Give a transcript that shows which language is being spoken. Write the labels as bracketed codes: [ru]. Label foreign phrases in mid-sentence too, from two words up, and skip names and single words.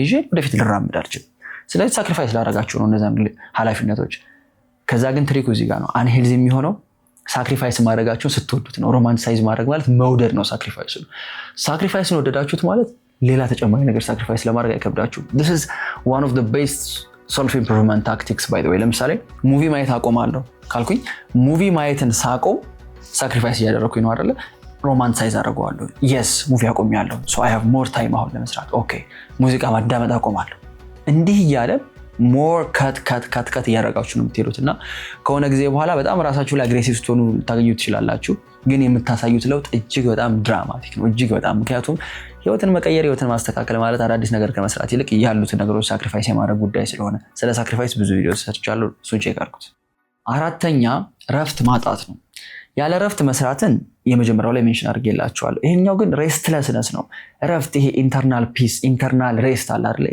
[am] ይዤ ወደፊት ልራመድ አልችልም። ስለዚህ ሳክሪፋይስ ላደረጋችሁ ነው እነዛ ኃላፊነቶች። ከዛ ግን ትሪኩ እዚህ ጋር ነው። አንሄልዚ የሚሆነው ሳክሪፋይስ ማድረጋችሁን ስትወዱት ነው። ሮማንሳይዝ ማድረግ ማለት መውደድ ነው። ሳክሪፋይስን ወደዳችሁት ማለት ሌላ ተጨማሪ ነገር ሳክሪፋይስ ለማድረግ አይከብዳችሁም። [en] this is one of the best self improvement tactics by the way። [am] ለምሳሌ ሙቪ ማየት አቆማለሁ ካልኩኝ ሙቪ ማየትን ሳቆም ሳክሪፋይስ እያደረኩኝ ነው አይደለ? ሮማንሳይዝ አደርገዋለሁ። yes ሙቪ አቆሚያለሁ [en] so I have more time [am] አሁን ለመስራት። ኦኬ ሙዚቃ ማዳመጥ አቆማለሁ። እንዲህ እያለ [en] more cut [am] እያደረጋችሁ ነው የምትሄዱት እና ከሆነ ጊዜ በኋላ በጣም ራሳችሁ ላይ አግሬሲቭ ስትሆኑ ልታገኙ ትችላላችሁ። ግን የምታሳዩት ለውጥ እጅግ በጣም ድራማቲክ ነው። እጅግ በጣም ምክንያቱም ህይወትን መቀየር ህይወትን ማስተካከል ማለት አዳዲስ ነገር ከመስራት ይልቅ ያሉትን ነገሮች ሳክሪፋይስ የማድረግ ጉዳይ ስለሆነ ስለ ሳክሪፋይስ ብዙ ቪዲዮ ሰርቻለሁ፣ እሱን ቼክ አድርጉት። አራተኛ ረፍት ማጣት ነው። ያለ ረፍት መስራትን የመጀመሪያው ላይ ሜንሽን አድርጌላችኋለሁ። ይሄኛው ግን ሬስትለስነስ ነው። ረፍት ይሄ [en] internal peace internal rest [am] አለ አይደል?